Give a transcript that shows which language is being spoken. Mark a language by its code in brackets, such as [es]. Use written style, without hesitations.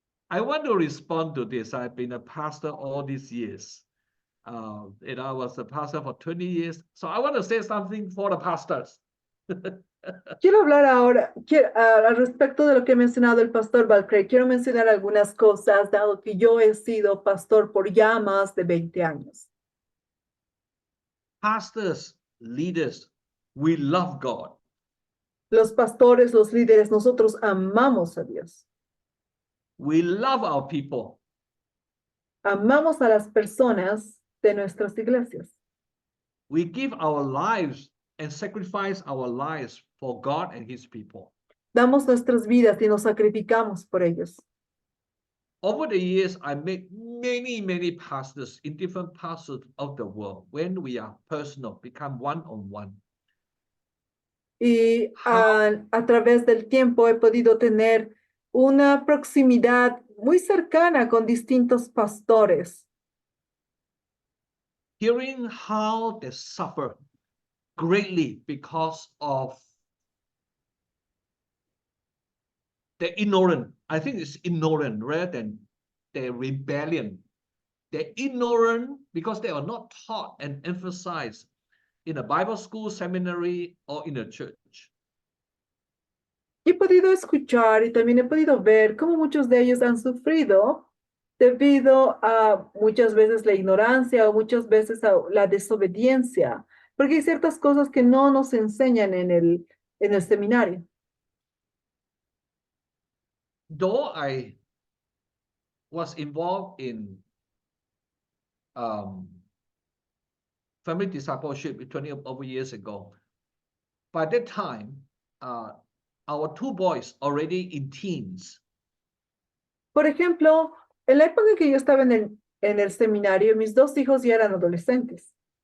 [en] I want to respond to this. I've been a pastor all these years. I was a pastor for 20 years. So I want to say something for the pastors. [es] Quiero hablar ahora al respecto de lo que ha mencionado el pastor Valcrey. Quiero mencionar algunas cosas, dado que yo he sido pastor por ya más de 20 años. [en] Pastors, leaders, we love God. [es] Los pastores, los líderes, nosotros amamos a Dios. [en] We love our people. [es] Amamos a las personas de nuestras iglesias. [en] We give our lives and sacrifice our lives for God and His people. [es] Damos nuestras vidas y nos sacrificamos por ellos. [en] Over the years, I met many pastors in different parts of the world. When we are personal, become one-on-one. [es] Y a través del tiempo he podido tener una proximidad muy cercana con distintos pastores, [en] Hearing how they suffer greatly because of the ignorant. I think it's ignorant rather than their rebellion. They're ignorant because they are not taught and emphasized in a Bible school, seminary, or in a church. [es] y he podido escuchar y también he podido ver cómo muchos de ellos han sufrido debido a muchas veces la ignorancia o muchas veces a la desobediencia, porque hay ciertas cosas que no nos enseñan en el seminario. [en] Though I was involved in family discipleship 20 over years ago, by that time, our two boys already in teens. [es] Por ejemplo, en la época que yo estaba en el seminario, mis dos hijos ya eran adolescentes.